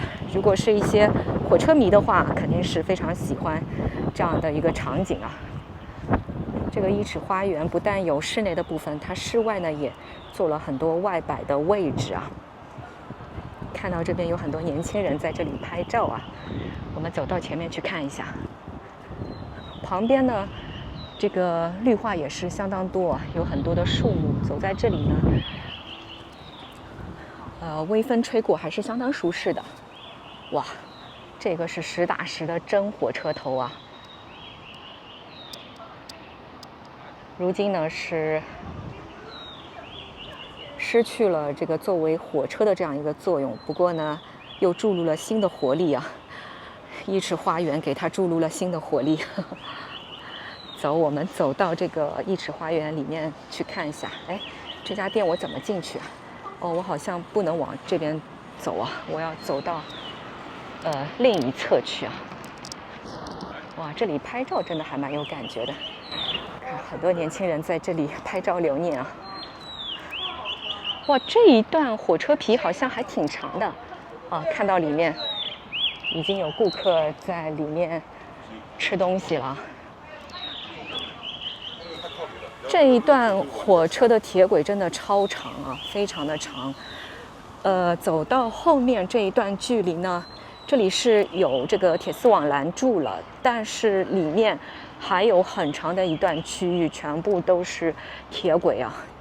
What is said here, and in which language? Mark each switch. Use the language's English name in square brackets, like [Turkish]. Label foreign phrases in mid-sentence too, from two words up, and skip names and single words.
[Chinese] 如果是一些火車迷的話，肯定是非常喜歡這樣的一個場景這個1尺花園不但有室內的部分，它室外呢也做了很多外擺的位置看到這邊有很多年輕人在這裡拍照啊，我們走到前面去看一下。旁邊呢，這個綠化也是相當多啊，有很多的樹木。走在這裡呢，微風吹過還是相當舒適的。哇，這個是實打實的真火車頭啊！如今呢是失去了這個作為火車的這樣一個作用，不過呢又注入了新的活力啊！一池花園給它注入了新的活力。走，我們走到這个一池花園裡面去看一下。哎，這家店我怎麼進去啊？哦，我好像不能往這邊走啊，我要走到另一側去啊。哇，這裡拍照真的還蠻有感覺的，看很多年輕人在這裡拍照留念啊。哇，這一段火車皮好像還挺長的啊，看到裡面已經有顧客在裡面吃東西了。這一段火車的鐵軌真的超長啊，非常的長。走到後面這一段距離呢，這裡是有這個鐵絲網攔住了，但是裡面還有很長的一段區域，全部都是鐵軌啊。